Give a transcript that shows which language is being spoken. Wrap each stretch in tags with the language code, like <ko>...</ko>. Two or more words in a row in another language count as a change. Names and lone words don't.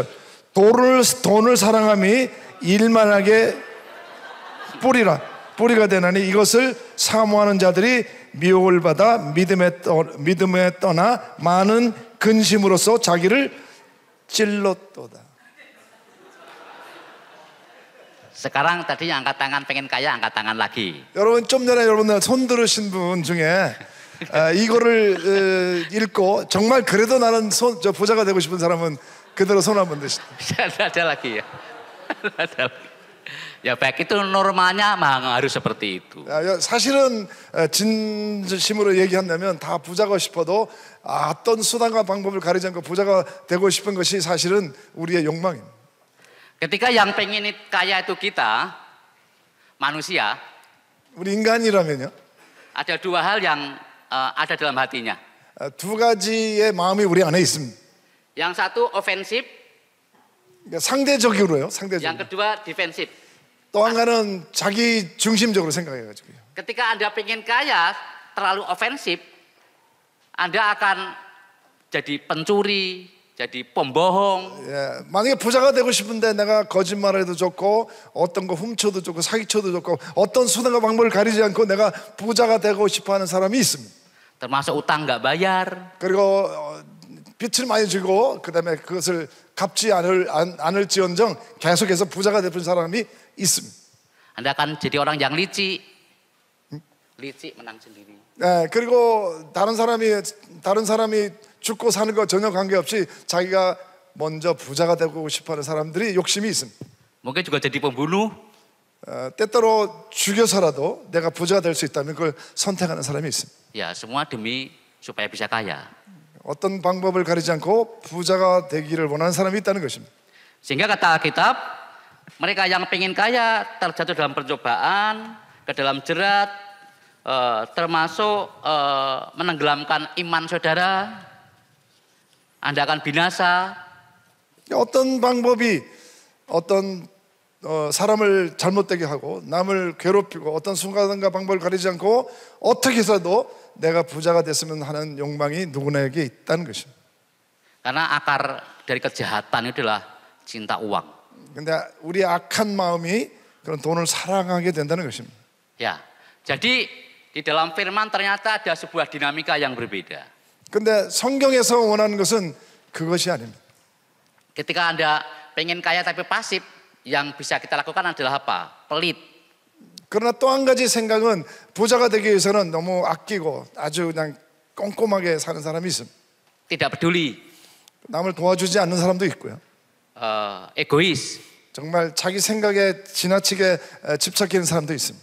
<ko>돈을 사랑함이 일만하게 뿌리가 되나니 이것을 사모하는 자들이 미혹을 받아 믿음에 떠나 많은 근심으로써 자기를 찔렀도다.</ko> <id>Sekarang tadinya angkat tangan pengen kaya, angkat tangan lagi.</id> <ko>여러분 좀 전에 여러분들 손 들으신 분 중에 이거를 읽고 정말 그래도 나는 저 부자가 되고 싶은 사람은 그대로 손 한번 드시죠.</ko> <id>Ada lagi ya. Ada lagi. Ya baik, itu normalnya memang harus seperti itu.</id> <ko>사실은 진심으로 얘기한다면 다 부자가 싶어도 어떤 수단과 방법을 가리지 않고 부자가 되고 싶은 것이 사실은 우리의 욕망입니다.</ko> <id>Ketika yang pengen kaya itu kita, manusia,</id> <ko>우리 인간이라면요.</ko> <id>ada dua hal yang ada dalam hatinya.</id> <ko>두 가지의 마음이 우리 안에 있습니다.</ko> <id>Yang satu ofensif,</id> <ko>그러니까 상대적으로요.</ko> <id>yang</id> <ko>상대적으로.</ko> <id>kedua defensif.</id> <ko>또 한 가지는 자기 중심적으로 생각해가지고요.</ko> <id>Ketika Anda pengen kaya, terlalu ofensif, Anda akan jadi pencuri, jadi pembohong.</id> <ko>예, 만약에 부자가 되고 싶은데 내가 거짓말해도 좋고 어떤 거 훔쳐도 좋고 사기쳐도 좋고 어떤 수단과 방법을 가리지 않고 내가 부자가 되고 싶어하는 사람이 있습니다.</ko> <id>Termasuk utang nggak bayar,</id> <ko>그리고 빚을 많이 주고 그다음에 그것을 갚지 않을지언정 계속해서 부자가 되는 사람이 있습니다.</ko> <id>Anda akan jadi orang yang licik, licik menang sendiri.</id> <ko>예, 그리고 다른 사람이 죽고 사는 거 전혀 관계없이 자기가 먼저 부자가 되고 싶어하는 사람들이 욕심이 있습니다.</ko> <id>Mungkin juga jadi pembunuh,</id> <ko>때때로 죽여서라도 내가 부자가 될 수 있다면 그걸 선택하는 사람이 있습니다.</ko> <id>ya semua demi supaya bisa kaya.</id> <ko>어떤 방법을 가리지 않고 부자가 되기를 원하는 사람이 있다는 것입니다.</ko> <id>Sehingga kata Alkitab, mereka yang pengen kaya terjatuh dalam percobaan, ke dalam jerat, termasuk menenggelamkan iman saudara. Anda akan binasa.</id> <ko>어떤 방법이 어떤 사람을 잘못되게 하고 남을 괴롭히고 어떤 순간과 방법을 가리지 않고 어떻게 해서도 내가 부자가 됐으면 하는 욕망이 누구나에게 있다는 것입니다.</ko> <id>Karena akar dari kejahatan itu adalah cinta uang.</id> <ko>근데 우리의 악한 마음이 그런 돈을 사랑하게 된다는 것입니다.</ko> <id>Ya, jadi di dalam firman ternyata ada sebuah dinamika yang berbeda.</id> <ko>근데 성경에서 원하는 것은 그것이 아닙니다.</ko> <id>Ketika Anda pengen kaya tapi pasif, yang bisa kita lakukan adalah apa? Pelit.</id> <ko>그러나 또 한 가지 생각은 부자가 되기 위해서는 너무 아끼고 아주 그냥 꼼꼼하게 사는 사람이 있습니다.</ko> <id>Tidak peduli,</id> <ko>남을 도와주지 않는 사람도 있고요.</ko> <id>egois,</id> <ko>정말 자기 생각에 지나치게 집착하는 사람도 있습니다.</ko>